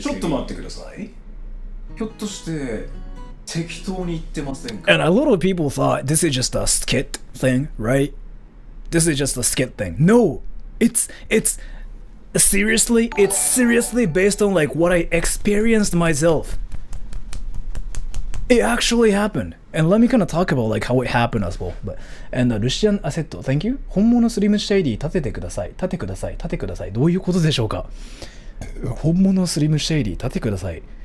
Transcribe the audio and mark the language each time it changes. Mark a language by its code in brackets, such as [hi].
[ja] ちょっと待ってください。ひょっとして適当に言ってませんか？ [en] And a lot of people thought this is just a skit thing, right? This is just a skit thing. No, it's seriously based on like what I experienced myself. It actually happened. And let me kind of talk about like how it happened as well. And Lucian Assetto, thank you. [ja] 本物スリムシェイディ立ててください。立てください。立てください。どういうことでしょうか？本物スリムシェイディ立てください。